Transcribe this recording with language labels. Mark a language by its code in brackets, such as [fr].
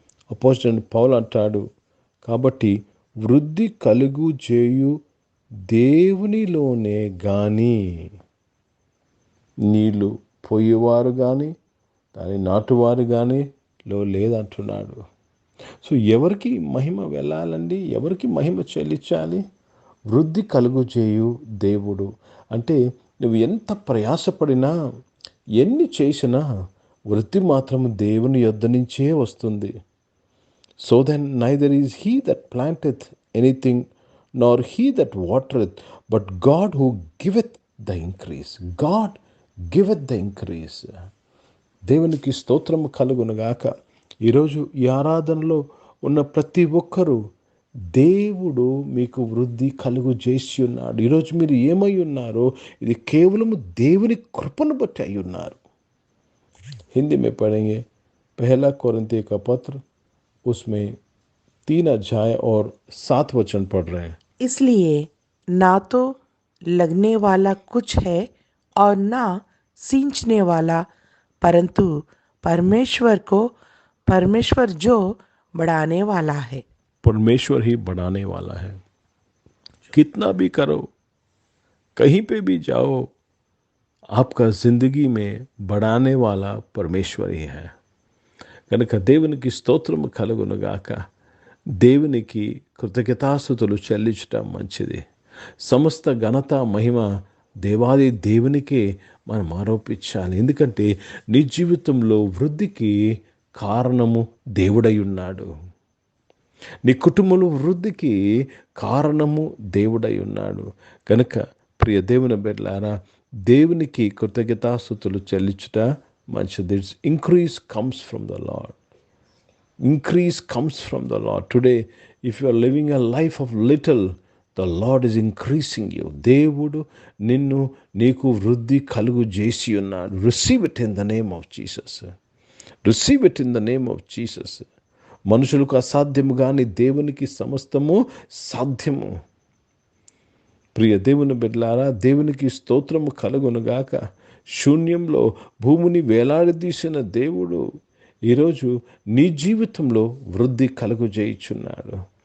[te] అపోస్తలుడైన పౌలు అంటాడు, కాబట్టి వృద్ధి కలుగు చేయు దేవునిలోనే కానీ నీళ్ళు పోయేవారు కానీ దాని నాటువారు కానీ లేదంటున్నాడు. సో ఎవరికి మహిమ వెళ్ళాలండి? ఎవరికి మహిమ చెల్లించాలి? వృద్ధి కలుగు చేయు దేవుడు అంటే నువ్వు ఎంత ప్రయాసపడినా, ఎన్ని చేసినా వృద్ధి మాత్రం దేవుని యొద్ద నుంచే వస్తుంది. [en] So then neither is he that planteth anything, nor he that watereth, but God who giveth the increase. God giveth the increase. [te] దేవునికి స్తోత్రము కలుగునుగాక. ఈరోజు ఈ ఆరాధనలో ఉన్న ప్రతి ఒక్కరూ దేవుడు మీకు వృద్ధి కలుగు చేసి ఉన్నాడు. ఈరోజు మీరు ఏమై ఉన్నారో ఇది కేవలము దేవుని కృపను బట్టి అయి ఉన్నారు. [hi] హిందీ में पढ़ेंगे 1 कोरिन्थियों का पत्र, उसमें 3 अध्याय और 7 वचन पढ़ रहे हैं. इसलिए ना तो लगने वाला कुछ है और ना सींचने वाला, परंतु परमेश्वर जो बढ़ाने वाला है. परमेश्वर ही बढ़ाने वाला है. कितना भी करो, कहीं पे भी जाओ, आपका जिंदगी में बढ़ाने वाला परमेश्वर ही है. [te] కనుక దేవునికి స్తోత్రము కలుగునుగాక. దేవునికి కృతజ్ఞతాస్తుతులు చెల్లించటం మంచిది. సమస్త ఘనత మహిమ దేవాది దేవునికే మనం ఆరోపించాలి. ఎందుకంటే నీ జీవితంలో వృద్ధికి కారణము దేవుడై ఉన్నాడు. నీ కుటుంబంలో వృద్ధికి కారణము దేవుడై ఉన్నాడు. కనుక ప్రియ దేవుని బిడ్డలారా, దేవునికి కృతజ్ఞతాస్తుతులు చెల్లించుట మంచిది. [en] Increase comes from the Lord. Increase comes from the Lord. Today, if you are living a life of little, the Lord is increasing you. [te] దేవుడు నీకు వృద్ధి కలుగు చేసి ఉన్నాడు. [en] Receive it in the name of Jesus. Receive it in the name of Jesus. [te] మనుషులకు అసాధ్యము కానీ దేవునికి సమస్తము సాధ్యము. ప్రియ దేవుని బిడ్డలారా, దేవునికి స్తోత్రము కలుగునుగాక. శూన్యంలో భూమిని వేలాడదీసిన దేవుడు ఈరోజు నీ జీవితంలో వృద్ధి కలుగు చేయుచున్నాడు.